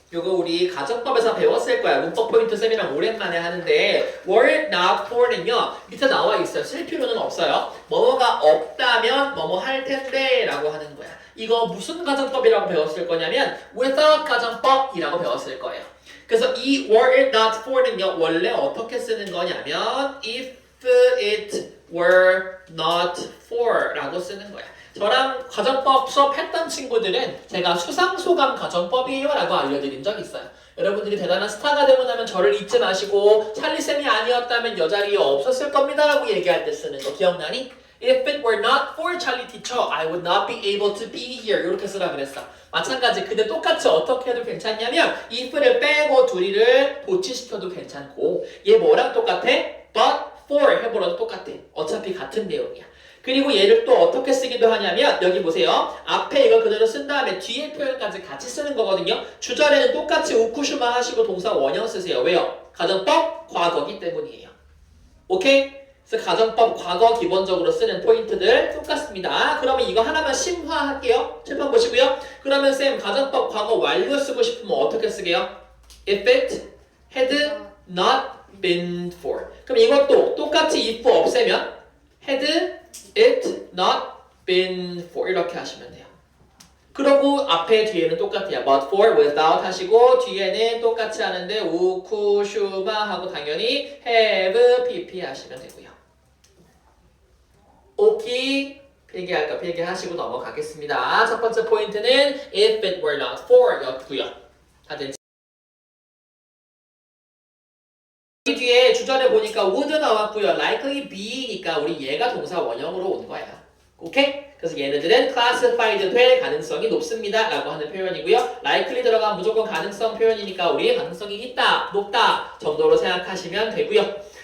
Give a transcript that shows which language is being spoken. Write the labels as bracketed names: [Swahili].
[Korean] 요거 우리 가정법에서 배웠을 거야. 문법 포인트 쌤이랑 오랜만에 하는데 were not for는요. 밑에 나와 있어요. 쓸 필요는 없어요. 뭐뭐가 없다면 뭐뭐 할 텐데 라고 하는 거야. 이거 무슨 가정법이라고 배웠을 거냐면 without 가정법이라고 배웠을 거예요. 그래서 이 were it not for는요. 원래 어떻게 쓰는 거냐면 if it were not for 라고 쓰는 거야. 저랑 가정법 수업했던 친구들은 제가 수상소감 가정법이에요 라고 알려드린 적 있어요. 여러분들이 대단한 스타가 되고 나면 저를 잊지 마시고 찰리쌤이 아니었다면 여 자리에 없었을 겁니다 라고 얘기할 때 쓰는 거 기억나니? [English] If it were not for Charlie teacher, I would not be able to be here. [Korean] 이렇게 쓰라 그랬어. 마찬가지. 근데 똑같이 어떻게 해도 괜찮냐면 if를 빼고 둘이를 도치시켜도 괜찮고 얘 뭐랑 똑같아? But for 해보라도 똑같아. 어차피 같은 내용이야. 그리고 얘를 또 어떻게 쓰기도 하냐면 여기 보세요. 앞에 이거 그대로 쓴 다음에 뒤에 표현까지 같이 쓰는 거거든요. 주절에는 똑같이 우쿠슈마 하시고 동사 원형 쓰세요. 왜요? 가정법 과거기 때문이에요. 오케이? 그래서 가정법 과거 기본적으로 쓰는 포인트들 똑같습니다. 그러면 이거 하나만 심화할게요. 칠판 보시고요. 그러면 쌤 가정법 과거 완료 쓰고 싶으면 어떻게 쓰게요? [English] If it had not been for. [Korean] 그럼 이것도 똑같이 if 없애면 had it not been for 이렇게 하시면 돼요. 그러고 앞에 뒤에는 똑같아요. But for, without 하시고 뒤에는 똑같이 하는데 우쿠슈마 하고 당연히 have, pp 하시면 되고요. 오케이. 필기할 거 필기하시고 넘어가겠습니다. 첫 번째 포인트는 if it were not for 였고요. 다들 이 뒤에 주절에 보니까 would 나왔고요. likely be니까 우리 얘가 동사 원형으로 온 거야. 오케이? 그래서 얘네들은 classified 될 가능성이 높습니다 라고 하는 표현이고요. likely 들어가면 무조건 가능성 표현이니까 우리 가능성이 있다, 높다 정도로 생각하시면 되고요.